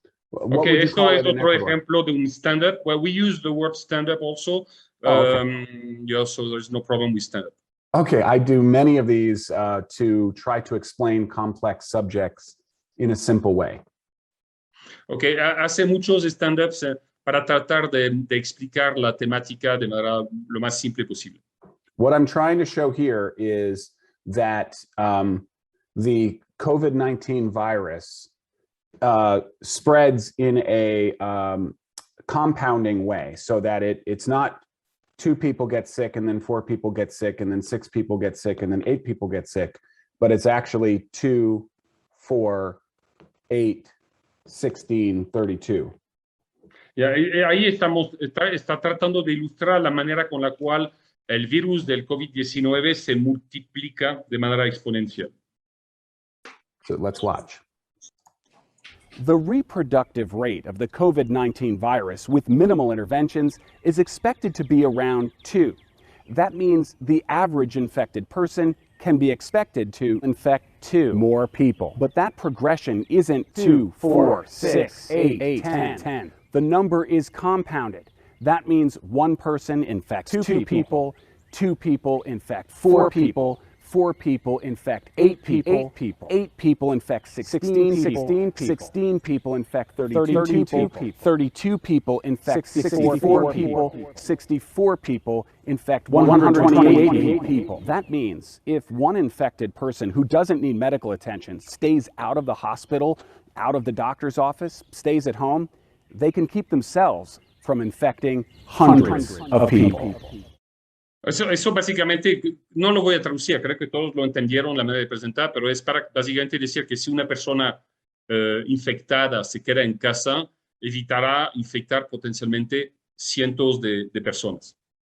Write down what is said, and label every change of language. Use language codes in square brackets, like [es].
[en] What would you call it in Ecuador? [es] Ejemplo de un stand-up. [en] Well, we use the word stand-up also. Yeah, so there's no problem with stand-up. Okay, I do many of these to try to explain complex subjects in a simple way. [es] Okay, hace muchos stand-ups para tratar de explicar la temática de manera lo más simple posible. [en] What I'm trying to show here is that the COVID-19 virus spreads in a compounding way, so that it's not 2 people get sick and then 4 people get sick and then 6 people get sick and then 8 people get sick, but it's actually 2, 4, 8, 16, 32. [es] Ahí está tratando de ilustrar la manera con la cual el virus del COVID-19 se multiplica de manera exponencial. [en] So let's watch. The reproductive rate of the COVID-19 virus with minimal interventions is expected to be around 2. That means the average infected person can be expected to infect 2 more people. But that progression isn't 2, 4, 6, 8, 10. The number is compounded. That means 1 person infects 2 people, 2 people infect 4 people, 4 people infect 8 people, 8 people infect 16 people, 16 people infect 32 people, 32 people infect 64 people, 64 people infect 128 people. That means if one infected person who doesn't need medical attention stays out of the hospital, out of the doctor's office, stays at home, they can keep themselves from infecting hundreds of people. [es] Eso básicamente, no lo voy a traducir, creo que todos lo entendieron la manera de presentar, pero es para básicamente decir que si una persona infectada se queda en casa, evitará infectar potencialmente cientos de personas.